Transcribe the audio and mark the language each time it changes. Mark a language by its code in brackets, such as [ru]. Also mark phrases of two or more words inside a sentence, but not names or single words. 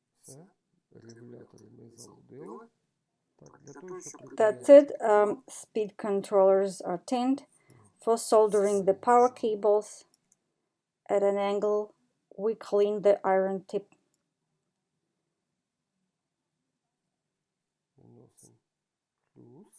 [uk] Все. Регулятори ми залудили. Так, для того, щоб [en] That's [uk] припаяти... [en] it. Speed controllers are tinned. For soldering the power cables at an angle, we clean the iron tip. [uk] Наносимо плюс.